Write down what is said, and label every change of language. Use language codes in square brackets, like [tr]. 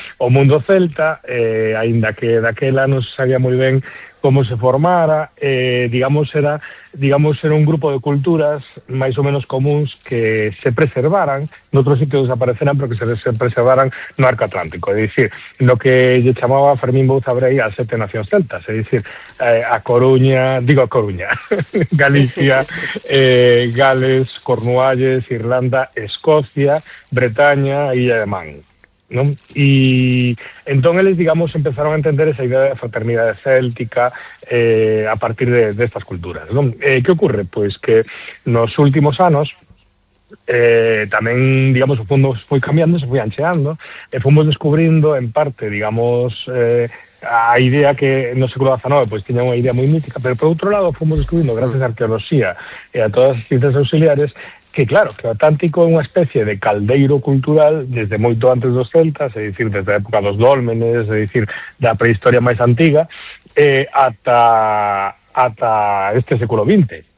[gl] O mundo celta, aínda que daquela non se sabía moi ben como se formara, digamos era un grupo de culturas máis ou menos comuns que se preservaran, noutros sitios desapareceran, pero que se preservaran no arco atlántico, é dicir, no que lle chamaba Fermín Bouzabrei as sete nacións celtas, é dicir, a Coruña, Galicia, Gales, Cornualles, Irlanda, Escocia, Bretaña, Illa de Man. [es] ¿No? Y entonces ellos, digamos, empezaron a entender esa idea de fraternidad céltica a partir de estas culturas, ¿no? ¿Qué ocurre? Pues que en los últimos años [gl] tamén, digamos, o fondo foi cambiando, se foi ancheando, e fomos descubrindo, en parte, digamos, a idea que no século XIX, pois, tiña unha idea moi mítica, pero, por outro lado, fomos descubrindo, gracias a arqueoloxía e a todas as ciencias auxiliares, que, claro, que o Atlántico é unha especie de caldeiro cultural desde moito antes dos celtas, é dicir, desde a época dos dólmenes, é dicir, da prehistoria máis antiga, ata este século XX.